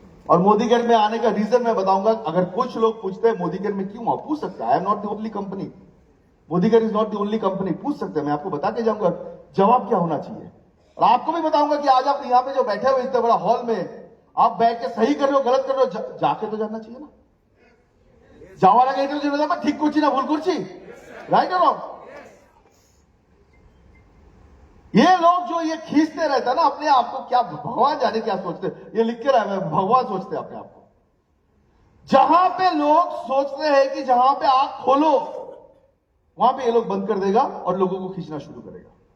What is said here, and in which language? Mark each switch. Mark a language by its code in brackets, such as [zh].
[hi] और मोदीगढ़ में आने का रीजन मैं बताऊंगा। अगर कुछ लोग पूछते हैं मोदीगढ़ में क्यों आओ, पूछ सकता है। [en] I am not the only company, Modigarh is not the only company. [hi] पूछ सकते हैं, मैं आपको बता के जाऊंगा जवाब क्या होना चाहिए। और आपको भी बताऊंगा कि आज आप यहाँ पे जो बैठे हुए इतने बड़ा हॉल में आप बैठ के सही कर रहे हो गलत कर रहे हो, जाके तो जानना चाहिए ना। [bn] যাওয়ার আগে এটা জেনে যাবে ঠিক করছি না ভুল করছি, [hi] राइट और रॉन्ग। ये लोग जो ये खींचते रहता है ना अपने आप को, क्या भगवान जाने क्या सोचते, ये लिख के रहा है भगवान सोचते अपने आप को। जहां पे लोग सोचते हैं कि जहां पे आंख खोलो वहां पे ये लोग बंद कर देगा और लोगों को खींचना शुरू करेगा।